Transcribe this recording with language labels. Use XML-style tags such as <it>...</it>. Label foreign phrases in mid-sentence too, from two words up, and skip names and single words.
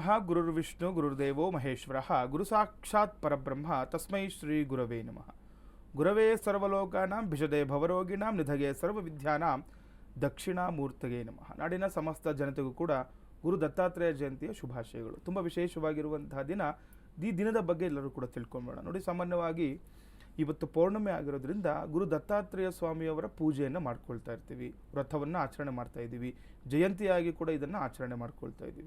<sa>ಗುರುರ್ವಿಷ್ಣು ಗುರುರ್ದೇವೋ ಮಹೇಶ್ವರಃ ಗುರು ಸಾಕ್ಷಾತ್ ಪರಬ್ರಹ್ಮ ತಸ್ಮೈ ಶ್ರೀ ಗುರವೇ ನಮಃ. ಗುರವೇ ಸರ್ವಲೋಕಾನಾಂ ಭಿಷದೇ ಭವರೋಗಿಣಾಂ ನಿಧಗೆ ಸರ್ವವಿದ್ಯಾನಾಂ ದಕ್ಷಿಣಾಮೂರ್ತಗೆ ನಮಃ.</sa> <kn>ನಾಡಿನ ಸಮಸ್ತ ಜನತೆಗೂ ಕೂಡ ಗುರು ದತ್ತಾತ್ರೇಯ ಜಯಂತಿಯ ಶುಭಾಶಯಗಳು. ತುಂಬ ವಿಶೇಷವಾಗಿರುವಂತಹ ದಿನ. ಈ ದಿನದ ಬಗ್ಗೆ ಎಲ್ಲರೂ ಕೂಡ ತಿಳ್ಕೊಂಬೋಣ. ನೋಡಿ, ಸಾಮಾನ್ಯವಾಗಿ ಇವತ್ತು ಪೌರ್ಣಮಿ ಆಗಿರೋದ್ರಿಂದ ಗುರು ದತ್ತಾತ್ರೇಯ ಸ್ವಾಮಿಯವರ ಪೂಜೆಯನ್ನು ಮಾಡ್ಕೊಳ್ತಾ ಇರ್ತೀವಿ, ವ್ರತವನ್ನು ಆಚರಣೆ ಮಾಡ್ತಾ ಇದ್ದೀವಿ, ಜಯಂತಿಯಾಗಿ ಕೂಡ ಇದನ್ನು ಆಚರಣೆ ಮಾಡ್ಕೊಳ್ತಾ ಇದ್ದೀವಿ.</kn>